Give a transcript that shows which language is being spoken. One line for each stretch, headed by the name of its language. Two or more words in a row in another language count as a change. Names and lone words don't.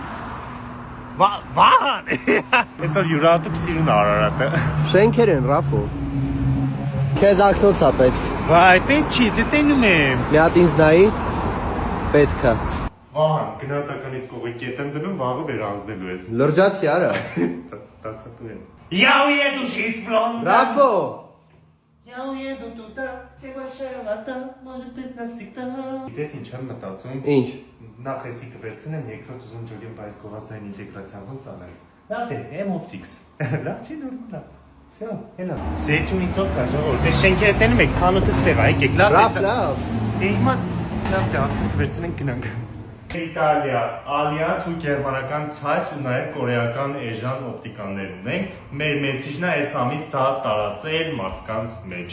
Armenian: Վահան։ Այսօր յուրատուկ սիրուն Արարատը։ Շենքեր են, Ռաֆո։ Քեզ ակնոց է պետք։ Վայ, պետք չի, դե տենում եմ։ Մի հատ ինձ նայի։ Պետք է։ Վահան, գնահատականիդ կողի կետ եմ դնում, վաղը վերանձնելու ես։ Լրջացի արա։ Տասատու եմ։
Russian: Я уеду жить в Лондон.
Armenian: Ռաֆո։
Russian: Я уеду туда, где ваша вода, может быть навсегда.
Armenian: Գիտես ինչ եմ մտածում։ Ինչ։ Նախ էսի կվերցնեմ, երկրորդ ուզում ջոգեմ բայց կողազդային ինտեգրացիան ոնց անել։ Լավ դե, M-Optics։ Լավ չի նորմալ։ Всё, հելա։ Զեյթունիցով կա ժողովուրդ։ Դե շենքերը տենում եք, խանութը ստեղ է, եկեք, լավ։ Լավ, լավ։ Դե հիմա լավ դա, վերցնենք գնանք։ Իտալիա, Ալիանս ու գերմանական ցայս ու նաև կորեական էժան օպտիկաներ ունենք։ Մեր մեսիջն է այս ամիս դա տարածել մարդկանց մեջ։